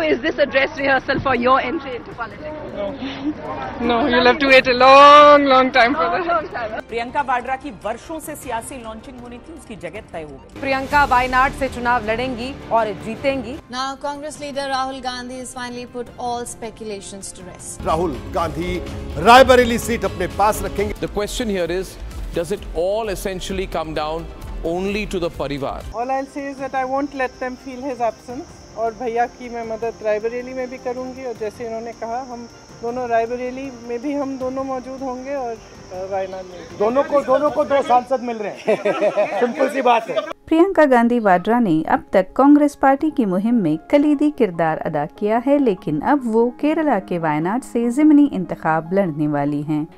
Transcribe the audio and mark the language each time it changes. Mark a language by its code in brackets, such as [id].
[en] is this a dress rehearsal for your entry into politics? No, no, you'll have to wait a long time for that. Long time. [hi] Priyanka Vadra की वर्षों से सियासी launching होनी थी, उसकी जगह तय हो गई। प्रियंका वायनाड से चुनाव लड़ेंगी और जीतेंगी। [en] Now Congress leader Rahul Gandhi has finally put all speculations to rest. [hi] Rahul Gandhi Raebareli seat अपने पास रखेंगे। [en] The question here is, does it all essentially come down only to the parivar? All I'll say is that I won't let them feel his absence. [hi] और भैया की मैं मदद रायबरेली में भी करूंगी, और जैसे इन्होंने कहा हम दोनों रायबरेली में भी हम दोनों मौजूद होंगे और वायनाड में दोनों को दो सांसद मिल रहे हैं। सिंपल सी बात है। प्रियंका गांधी वाड्रा ने अब तक कांग्रेस पार्टी की मुहिम में कलीदी किरदार अदा किया है, लेकिन अब वो केरला के वायनाड से ज़िमनी इंतखाब लड़ने वाली हैं।